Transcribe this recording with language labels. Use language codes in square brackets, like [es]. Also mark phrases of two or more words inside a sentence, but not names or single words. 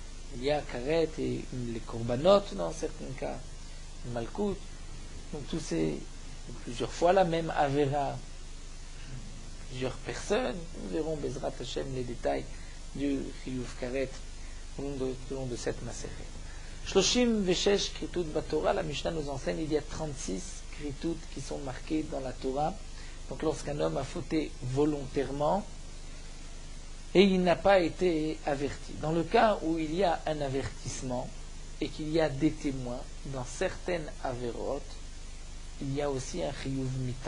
[fr] il y a karet et les korbanot dans certains cas, malkout, donc tous ces, plusieurs fois la même avera, plusieurs personnes, nous verrons [he] בעזרת השם [fr] les détails du [he] חיוב כרת [fr] au long de cette maseret. [he] שלושים ושש כריתות בתורה, [fr] la Mishnah nous enseigne il y a 36 kritut qui sont marqués dans la Torah. Donc lorsqu'un homme a fauté volontairement et il n'a pas été averti. Dans le cas où il y a un avertissement et qu'il y a des témoins, dans certaines avérotes, il y a aussi un [he] חיוב מיתה.